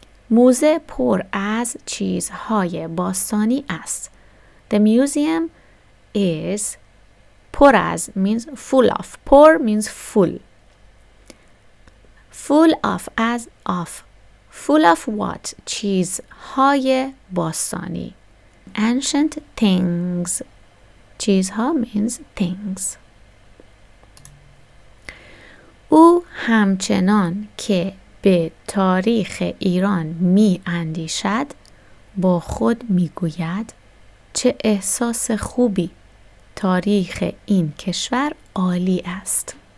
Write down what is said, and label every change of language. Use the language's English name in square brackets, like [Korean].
[Persian] موزه پر از چیزهای باستانی است. [English] The museum is پر از means full of. پر means full. Full of as of. Full of what? [Persian] چیزهای باستانی. [English] Ancient things. چیزها means things. [Persian] او همچنان که به تاریخ ایران می اندیشد با خود می گوید چه احساس خوبی، تاریخ این کشور عالی است.